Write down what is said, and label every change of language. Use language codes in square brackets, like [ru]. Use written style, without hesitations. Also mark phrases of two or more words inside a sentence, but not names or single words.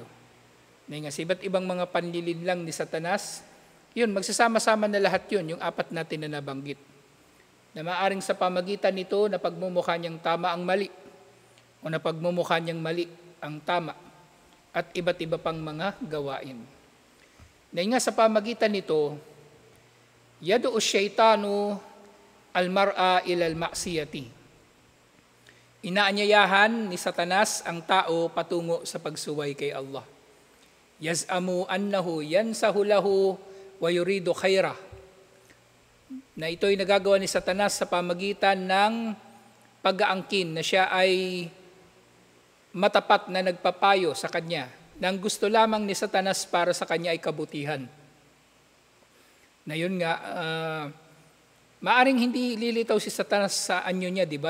[tl] Na nga sa iba't ibang mga panlilinlang ni Satanas, yun, magsasama-sama na lahat yun, yung 4 natin na nabanggit. Na maaring sa pamagitan nito na pagmumukha niyang tama ang mali, o na pagmumukha niyang mali ang tama, at iba't iba pang mga gawain. Na nga sa pamagitan nito, [ar] يدعو الشيطان المرء إلى المعصية. [tl] Inaanyayahan ni Satanas ang tao patungo sa pagsuway kay Allah. [ar] يزعم أنه ينصح له ويريد خيره. [tl] Na ito'y nagagawa ni Satanas sa pamagitan ng pag-aangkin na siya ay matapat na nagpapayo sa kanya, nang gusto lamang ni Satanas para sa kanya ay kabutihan. Na yun nga, maaring hindi lilitaw si Satanas sa anyo niya, di ba?